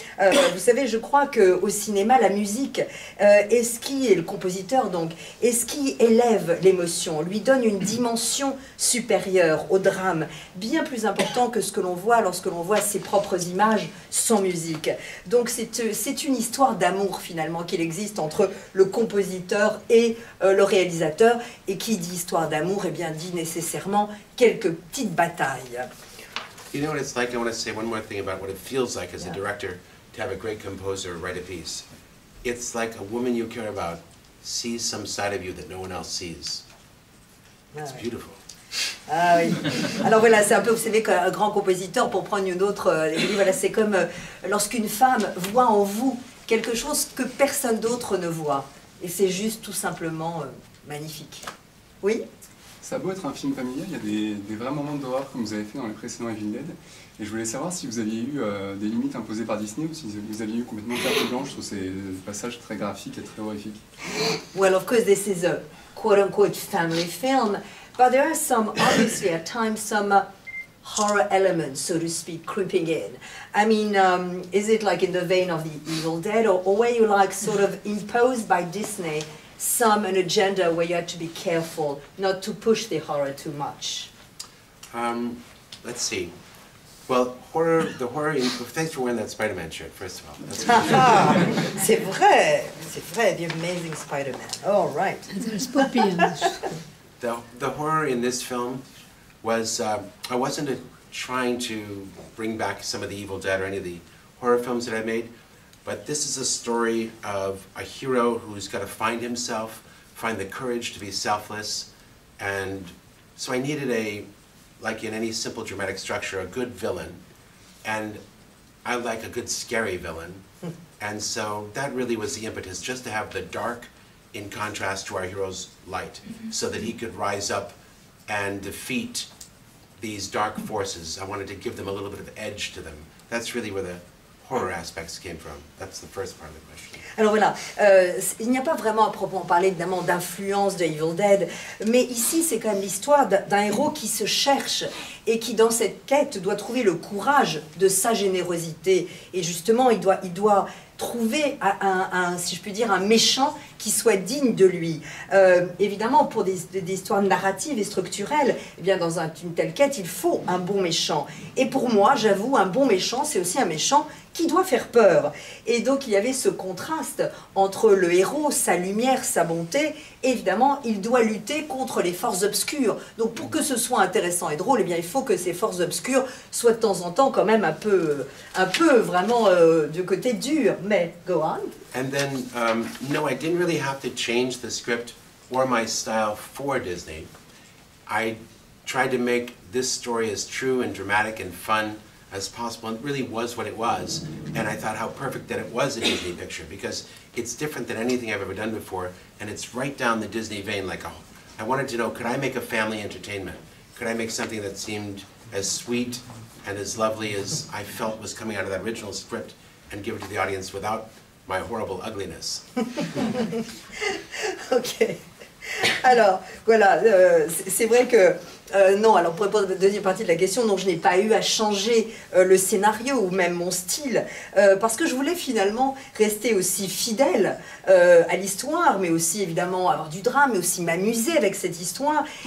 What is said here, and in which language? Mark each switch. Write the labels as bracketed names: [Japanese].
[French] Vous savez, je crois qu'au cinéma, la musique est ce qui est le compositeur, donc, est ce qui élève l'émotion, lui donne une dimension supérieure au drame, bien plus important que ce que l'on voit lorsque l'on voit ses propres images sans musique. Donc c'est une histoire d'amour finalement qu'il existe entre le compositeur et le réalisateur, et qui dit histoire d'amour, eh bien dit nécessairement quelques petites batailles. [English] You know what it's like? I want to say one more thing about what it feels like as a director to have a great composer write a piece. It's like a woman you care about sees some side of you that no one else sees. It's beautiful. [French] Ah oui. Alors voilà, c'est un peu, vous savez, qu'un grand compositeur, pour prendre une autre, voilà, c'est comme lorsqu'une femme voit en vous quelque chose que personne d'autre ne voit. Et c'est juste tout simplement magnifique. Oui? Ça a beau être un film familial, il y a des vrais moments d'horreur comme vous avez fait dans les précédents Evil Dead. Et je voulais savoir si vous aviez eu des limites imposées par Disney ou si vous aviez eu complètement carte blanche sur ces passages très graphiques et très horrifiques. [English] Well, of course, this is a quote-unquote family film, but there are some, obviously, at times, some horror elements, so to speak, creeping in. I mean, is it like in the vein of the Evil Dead, or were you like sort of imposed by Disney an agenda where you had to be careful not to push the horror too much? Let's see. Well, the horror, thanks for wearing that Spider-Man shirt, first of all. [French] C'est vrai, [English] the amazing Spider-Man. Oh, right. There's Poppy in it. The horror in this film was, I wasn't trying to bring back some of the Evil Dead or any of the horror films that I made, but this is a story of a hero who's got to find himself, find the courage to be selfless, and so I needed like in any simple dramatic structure, a good villain, and I like a good scary villain, and so that really was the impetus, just to have the dark in contrast to our hero's light, so that he could rise up and defeat these dark forces. I wanted to give them a little bit of edge to them. That's really where the horror aspects came from. That's the first part of the question. [French] Alors voilà, il n'y a pas vraiment à proprement parler évidemment d'influence de Evil Dead, mais ici c'est quand même l'histoire d'un héros qui se cherche et qui dans cette quête doit trouver le courage de sa générosité, et justement il doit trouver si je puis dire, un méchant qui soit digne de lui. Évidemment, pour des histoires narratives et structurelles, eh bien, dans une telle quête, il faut un bon méchant. Et pour moi, j'avoue, un bon méchant, c'est aussi un méchant qui doit faire peur. Et donc, il y avait ce contraste entre le héros, sa lumière, sa bonté. Et évidemment, il doit lutter contre les forces obscures. Donc, pour que ce soit intéressant et drôle, eh bien, il faut que ces forces obscures soient de temps en temps quand même un peu vraiment du côté dur. Mais, [English] go on. And then, no, I didn't really have to change the script or my style for Disney. I tried to make this story as true and dramatic and fun as possible, and it really was what it was. And I thought how perfect that it was a Disney picture, because it's different than anything I've ever done before, and it's right down the Disney vein. Like, I wanted to know, could I make a family entertainment? Could I make something that seemed as sweet and as lovely as I felt was coming out of that original script, and give it to the audience without my horrible ugliness? Ok. [French] Alors, voilà, c'est vrai que, non, alors pour répondre à la deuxième partie de la question, non, je n'ai pas eu à changer le scénario ou même mon style, parce que je voulais finalement rester aussi fidèle à l'histoire, mais aussi évidemment avoir du drame, mais aussi m'amuser avec cette histoire.